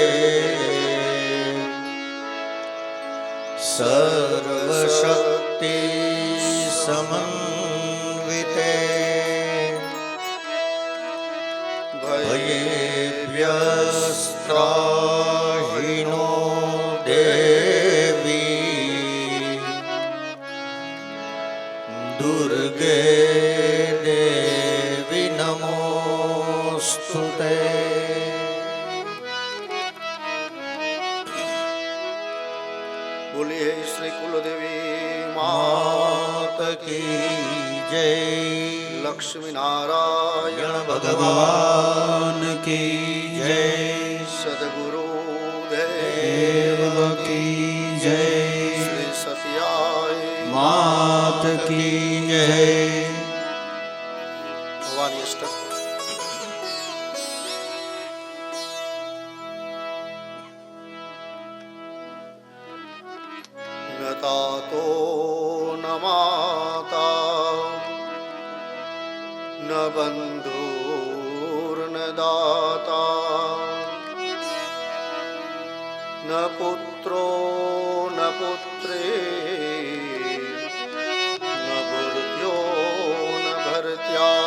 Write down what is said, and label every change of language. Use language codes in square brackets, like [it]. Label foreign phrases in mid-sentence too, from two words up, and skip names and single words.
[sa] सर्वशक्ति समन्विते भयेभ्यस्त्राहिनो देवी दुर्गे देवी नमोस्तुते। [hi] बोलिए श्री कुलदेवी मात की जय। लक्ष्मी नारायण भगवान की जय। सदगुरु देव की जय। श्री सत्याय मात की जय। [sa] भवानी अष्टक न तातो न माता न बन्धुर्न दाता न पुत्रो न पुत्री न भृत्यो न भर्त्या